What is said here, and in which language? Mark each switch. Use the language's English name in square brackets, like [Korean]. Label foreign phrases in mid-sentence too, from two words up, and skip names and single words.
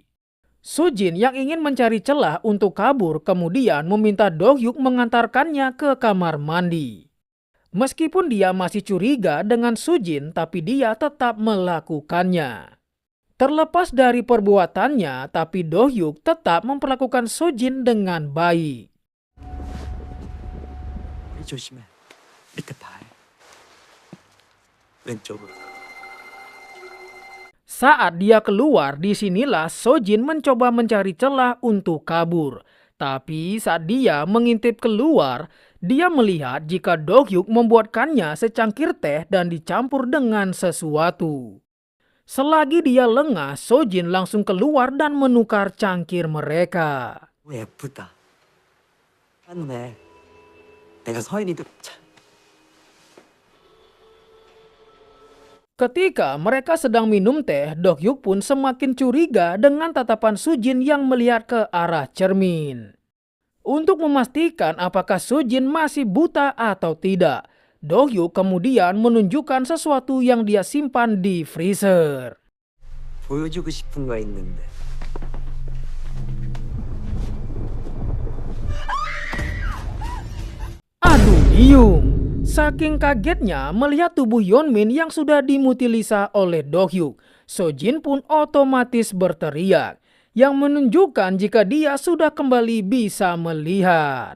[Indonesian] Sujin yang ingin mencari celah untuk kabur kemudian meminta Do-hyuk mengantarkannya ke kamar mandi. Meskipun dia masih curiga dengan Sujin, tapi dia tetap melakukannya. Terlepas dari perbuatannya, tapi Do-hyuk tetap memperlakukan Sujin dengan baik. [Korean] 조심해. 밑에 발. 왼쪽으로. [Indonesian] Saat dia keluar, disinilah Sojin mencoba mencari celah untuk kabur. Tapi saat dia mengintip keluar, dia melihat jika Do-hyuk membuatkannya secangkir teh dan dicampur dengan sesuatu. Selagi dia lengah, Sojin langsung keluar dan menukar cangkir mereka. [Korean] 예쁘다. 맞네. 내가 서인이도 [Indonesian] Ketika mereka sedang minum teh, Do-hyuk pun semakin curiga dengan tatapan Sujin yang melihat ke arah cermin. Untuk memastikan apakah Sujin masih buta atau tidak, Do-hyuk kemudian menunjukkan sesuatu yang dia simpan di freezer. [Korean] 보여주고 싶은 거 있는데. Aduh diung! [Indonesian] Saking kagetnya melihat tubuh Hyunmin yang sudah dimutilasi oleh Do-hyuk, Sojin pun otomatis berteriak, yang menunjukkan jika dia sudah kembali bisa melihat.